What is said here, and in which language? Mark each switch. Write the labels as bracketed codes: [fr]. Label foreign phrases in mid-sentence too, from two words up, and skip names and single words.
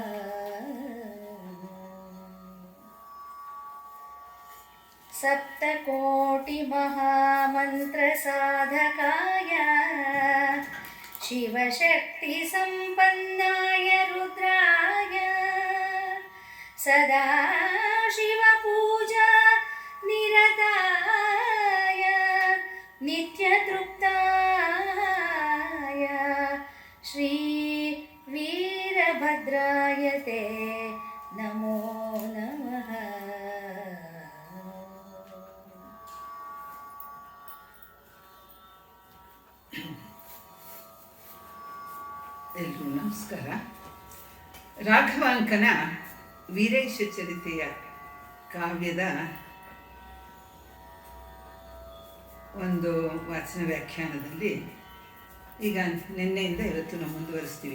[sa] सप्तकोटिमहामन्त्रसाधकाय शिवशक्तिसम्पन्नाय रुद्राय सदा शिवपूजा निरताय नित्यतृप्ताय श्रीवीरभद्राय ते नमो नमः। [kn] ಎಲ್ರಿಗೂ ನಮಸ್ಕಾರ. ರಾಘವಾಂಕನ ವೀರೇಶ ಚರಿತೆಯ ಕಾವ್ಯದ ಒಂದು ವಾಚನ ವ್ಯಾಖ್ಯಾನದಲ್ಲಿ ಈಗ ನಿನ್ನೆಯಿಂದ ಇವತ್ತು ನಾವು ಮುಂದುವರಿಸ್ತೀವಿ.